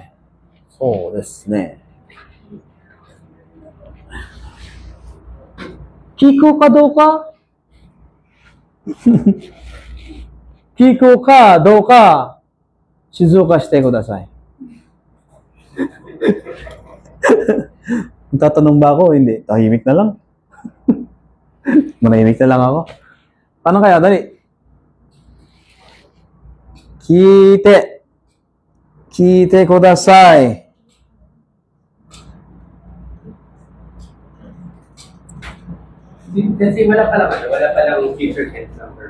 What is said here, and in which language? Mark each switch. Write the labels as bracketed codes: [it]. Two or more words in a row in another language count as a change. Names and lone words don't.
[ja] そうですね。聞こうかどうか聞こうかどうか静岡してください。 [tl] Tatanong ba ako? Hindi. Tahimik na lang. Manahimik na lang ako. Paano kaya? Dali. [ja] Kite. Kite kudasai. [tl] Kasi wala palang [en] future tense number.